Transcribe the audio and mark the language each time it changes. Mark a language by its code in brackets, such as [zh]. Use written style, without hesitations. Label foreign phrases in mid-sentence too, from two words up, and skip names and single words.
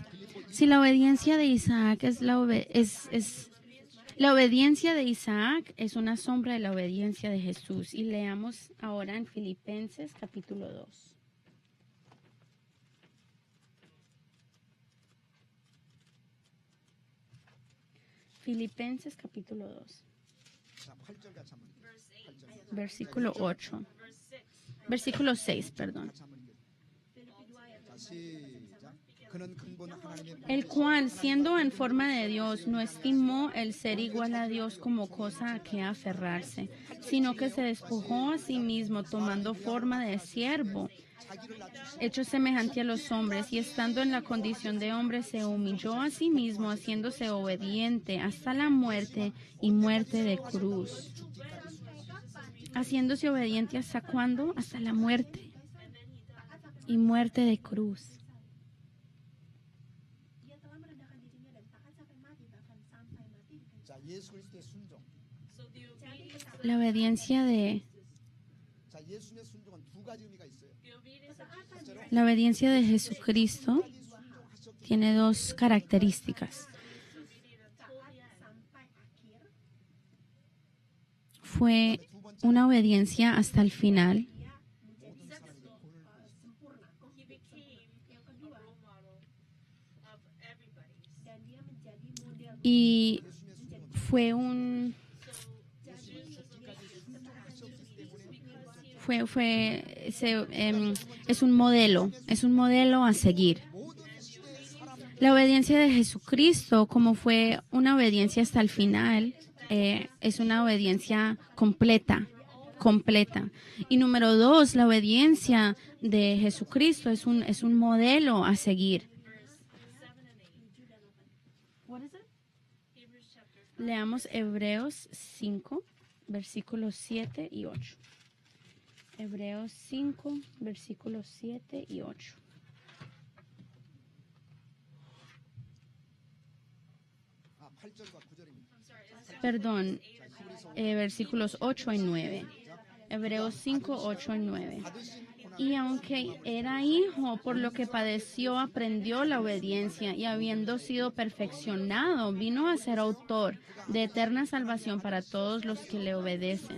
[es] Si la obediencia de Isaac la obediencia de Isaac es una sombra de la obediencia de Jesús. Y leamos ahora en Filipenses capítulo 2. Filipenses capítulo 2, [ko] 자, 8절 같이 한번 읽어요. 8절. [es] versículo 8. Versículo 6, perdón. [ko] 같이 한번 읽어요. 자, 시작. 그는 근본 하나님의 [es] El cual, siendo en forma de Dios, no estimó el ser igual a Dios como cosa a que aferrarse, sino que se despojó a sí mismo, tomando forma de siervo, [ko] 자기를 낮추시고 [es] hecho semejante a los hombres, y estando en la condición de hombre, se humilló a sí mismo, haciéndose obediente hasta la muerte y muerte de cruz. Haciéndose obediente hasta cuándo? Hasta la muerte y muerte de cruz. [id] Dia telah merendahkan dirinya dan taat sampai kita akan sampai mati dengan [ko] 자, 예수 그리스도의 순종. [en] So the obedience, [es] La obediencia de [ko] 자, 예수님의 순종은 두 가지 의미가 있어요. [en] the obedience of [ko] 첫째로 [es] la obediencia de Jesucristo tiene dos características. [id] taat sampai akhir. [es] Fue una obediencia hasta el final [id] Dia menjadi sempurna. [en] he became [id] Yang [en] a [id] kedua, [en] role model of everybody. [id] dan dia menjadi model. [es] y fue un es un modelo a seguir. La obediencia de Jesucristo, como fue una obediencia hasta el final, es una obediencia completa. Y número 2, la obediencia de Jesucristo es un modelo a seguir. Leamos Hebreos 5, versículos 7 y 8. Hebreos 5, versículos 7 y 8. [ko] 아, 8절과 9절입니다. [es] Perdón, versículos 8 y 9. Hebreos 5, 8 y 9. Y aunque era hijo, por lo que padeció, aprendió la obediencia y habiendo sido perfeccionado, vino a ser autor de eterna salvación para todos los que le obedecen.